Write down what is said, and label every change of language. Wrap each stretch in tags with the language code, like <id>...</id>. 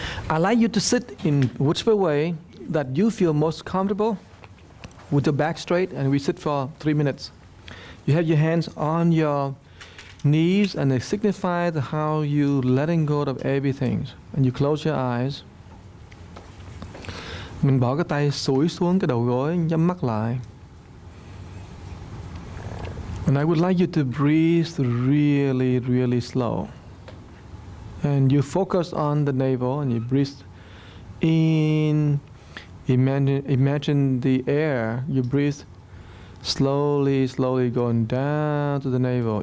<en>I'd like you to sit in whichever way that you feel most comfortable, with your back straight, and we sit for 3 minutes. You have your hands on your knees, and they signify how you letting go of everything. And you close your eyes.</en> <vi>Mình bỏ cái tay xủi xuống cái đầu gối, nhắm mắt lại.</vi> <en>And I would like you to breathe really, really slow. And you focus on the navel and you breathe in. Imagine the air. You breathe slowly, slowly going down to the navel.</en>